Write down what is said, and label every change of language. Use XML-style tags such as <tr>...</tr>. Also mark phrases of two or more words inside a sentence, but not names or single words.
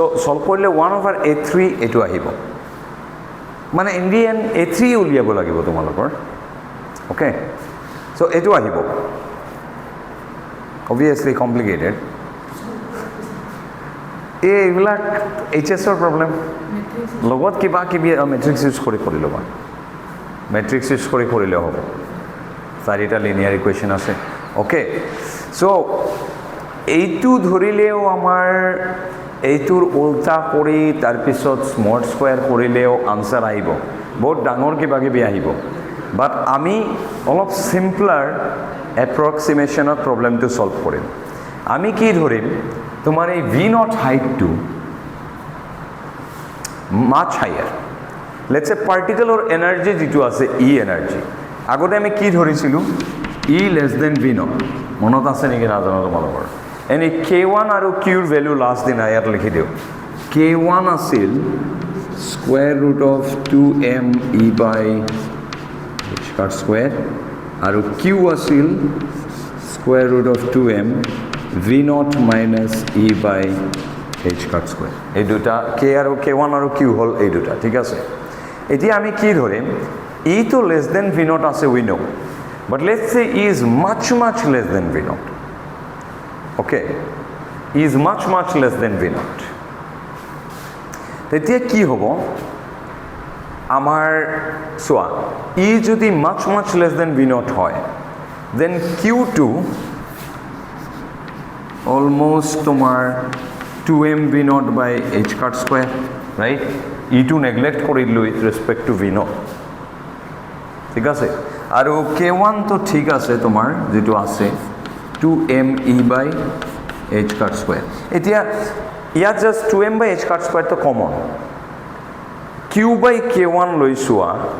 <as>solve কৰিলে 1/a3 এইটো আহিব মানে ইণ্ডিয়ান a3 উলিয়াব লাগিব তোমালোকৰ</as> <en>okay so</en> <as>এইটো আহিব</as> <en>obviously complicated</en> <as>এইবিলাক এইচএছৰ প্ৰবলেম লগত কিবা কিবি মেট্ৰিক্স ইউজ কৰি ল'বা মেট্ৰিক্স ইউজ কৰিলে হ'ব চাৰিটা</as> <en>linear equation</en> <as>আছে</as> <en>okay so</en> <as>এইটো ধৰিলেও আমাৰ এইটোৰ উল্টা কৰি তাৰপিছত</as> <en>small square</en> <as>কৰিলেও আনসাৰ আহিব বহুত ডাঙৰ কিবা কিবি আহিব বাট আমি অলপ</as> <en>simpler approximation</en> <as>প্ৰবলেমটো সলভ কৰিম আমি কি ধৰিম তোমাৰ এই</as> <en>V naught height much higher let's say particle energy</en> <as>যেটো আছে E energy আগতে আমি কি ধৰিছিলো</as> <en>E less than V naught</en> <as>মনত আছে নেকি নাজানো তোমালোকৰ এনি K1 আৰু Q ৰ ভ্যালু লাষ্ট দিন আয়াত লিখি দিও K1 আছিল</as> <en>square root of 2m E by h cut square</en> <as>আৰু Q আছিল</as> <en>square root of 2m V naught minus E by h cut square</en> <as>এই দুটা k আৰু k1 আৰু q হল এই দুটা ঠিক আছে এতিয়া আমি কি ধৰিম</as> <en>e to less than v naught</en> <as>আছে</as> <en>we know but let's say e is much less than v naught</en> <as>okay e is much less than v naught তেতিয়া কি হ'ব আমাৰ সোয়া e যদি</as> <en>much less than v naught</en> <as>হয়</as> <en>then q2 almost</en> <as>তোমার 2m</as> <en>v naught by h cut square right e2</en> <as>neglect করিলো</as> <en>with respect to v naught</en> <as>ঠিক আছে আৰু k1 তো ঠিক আছে তোমাৰ যেটো আছে</as> <en>2m e by h cut square</en> <as>এতিয়া ইয়া</as> <en>just 2m by h cut square</en> <as>তো কমন</as> <en>q by k1</en> <as>লৈছোৱা</as>